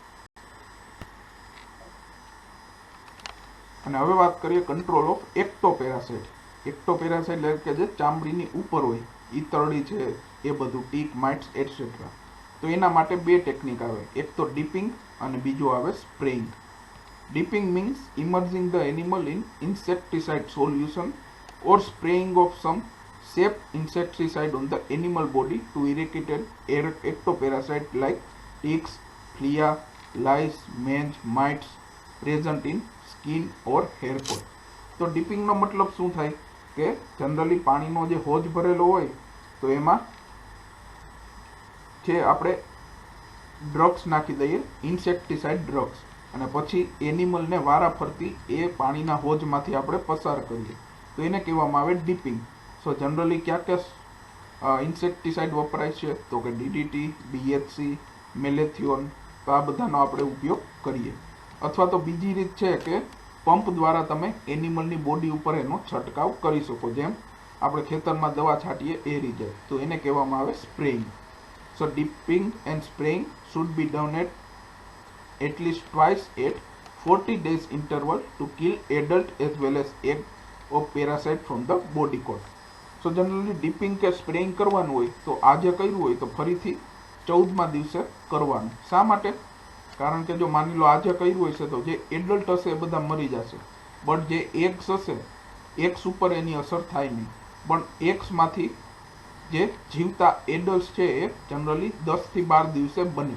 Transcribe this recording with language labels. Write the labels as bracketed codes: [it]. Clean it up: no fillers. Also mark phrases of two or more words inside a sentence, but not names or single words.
[gu] અને હવે વાત કરીએ [en] control of ectoparasite. [gu] એક્ટોપેરાસાઇટ એટલે કે જે ચામડીની ઉપર હોય, ઈતરડી છે એ બધું, [en] tick, mites etcetera. [gu] તો એના માટે 2 ટેકનિક આવે, એક તો ડીપિંગ અને બીજો આવે સ્પ્રેઇંગ. [en] Dipping means emerging the animal in insecticide solution or spraying of some safe insecticide on the animal body to eradicate ectoparasite like ticks, flea, lice, mange, mites present in skin or hair coat. [gu] તો ડીપિંગનો મતલબ શું થાય કે જનરલી પાણીનો જે હોજ ભરેલો હોય તો એમાં જે આપણે ડ્રગ્સ નાખી દઈએ, [en] insecticide drugs, [gu] અને પછી એનિમલને વારાફરતી એ પાણીના હોજમાંથી આપણે પસાર કરીએ તો એને કહેવામાં આવે ડીપિંગ. [en] So generally [gu] ક્યાં ક્યાં ઇન્સેક્ટિસાઇડ વપરાય છે તો કે DDT, BHC, મેલેથિયોન, તો આ બધાનો આપણે ઉપયોગ કરીએ. અથવા તો બીજી રીત છે કે પંપ દ્વારા તમે એનિમલની બોડી ઉપર એનો છંટકાવ કરી શકો, જેમ આપણે ખેતરમાં દવા છાંટીએ એ રીતે, તો એને કહેવામાં આવે સ્પ્રેઇંગ. [en] સો dipping and spraying should be done at least twice at 40 days interval to kill adult as well as egg of parasite from the body coat. So generally [gu] ડીપિંગ કે સ્પ્રેઇંગ કરવાનું હોય તો આજે કર્યું હોય તો ફરીથી 14મા દિવસે કરવાનું. શા માટે? કારણ કે જો માની લો આજે કર્યું હોય છે તો જે એડલ્ટ હશે એ બધા મરી જશે, બટ જે એગ્સ હશે એગ્સ ઉપર એની અસર થાય નહીં, પણ એગ્સમાંથી જે જીવતા એડલ્ટ્સ છે એ જનરલી 10 થી 12 દિવસે બને.